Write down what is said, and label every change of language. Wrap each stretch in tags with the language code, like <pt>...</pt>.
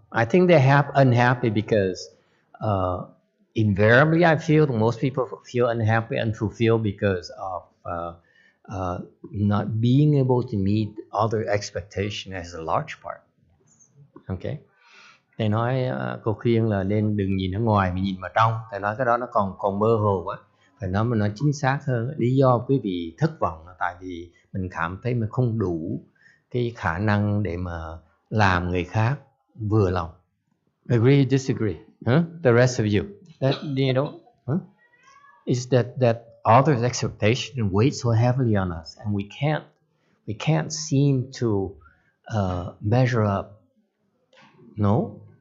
<en>I think they're unhappy because invariably I feel most people feel unhappy and unfulfilled because of not being able to meet other expectation as a large part. Okay.</en> <vi>Thầy nói cô khuyên là nên đừng nhìn ở ngoài mà nhìn vào trong. Thầy nói cái đó nó còn mơ hồ quá. Phải nói mà nói chính xác hơn. Lý do quý vị thất vọng là tại vì mình cảm thấy mình không đủ cái khả năng để mà làm người khác vừa lòng.</vi> <en>Agree, disagree? Huh? The rest of you. That, you know, huh? Is that others' expectation weighs so heavily on us, and we can't seem to measure up. No?</en>